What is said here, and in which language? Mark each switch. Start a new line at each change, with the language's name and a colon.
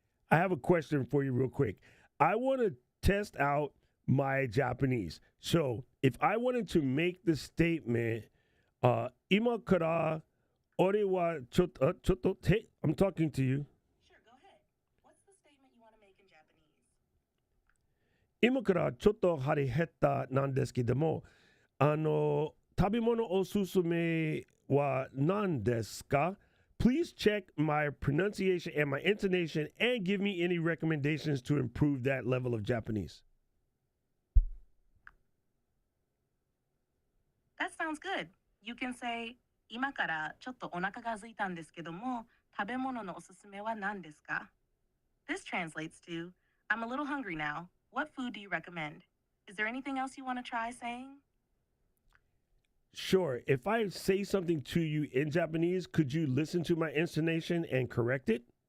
English: I have a question for you, real quick. I want to test out my Japanese. So, if I wanted to make the statement,
Japanese: "Ima kara ore wa chotto te,"
English: I'm talking to you. Sure, go ahead. What's the statement you want to make in Japanese?
Japanese: 今からちょっと腹減ったなんですけども、食べ物おすすめは何ですか?
English: Please check my pronunciation and my intonation and give me any recommendations to improve that level of Japanese. That sounds good. You can say,
Japanese: 今からちょっとお腹が空いたんですけども、食べ物のおすすめは何ですか?
English: This translates to, I'm a little hungry now. What food do you recommend? Is there anything else you want to try saying? Sure. If I say something to you in Japanese, could you listen to my intonation and correct it?